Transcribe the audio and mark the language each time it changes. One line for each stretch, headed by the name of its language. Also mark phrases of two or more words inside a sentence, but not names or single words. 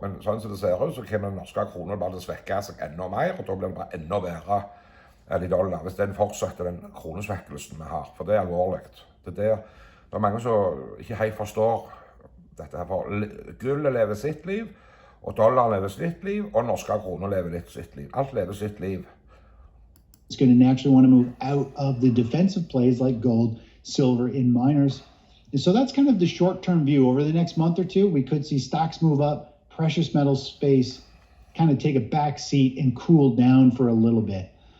Norwegian: Men sånn som det ser ut, så kan den norske kroner bare svekke seg enda mer, og da blir det bare enda bedre enn i dollar, hvis den fortsetter den kronesvekkelsen vi har, for det er alvorlig. Det er mange som ikke helt forstår dette her, for gullet lever sitt liv, og dollar lever sitt liv, og norske kroner lever litt sitt liv. Alt lever sitt liv.
English: It's going to naturally want to move out of the defensive plays like gold, silver, and miners. And so that's kind of the short-term view. Over the next month or two, we could see stocks move up, precious metals space kind of take a back seat and cool down for a little bit.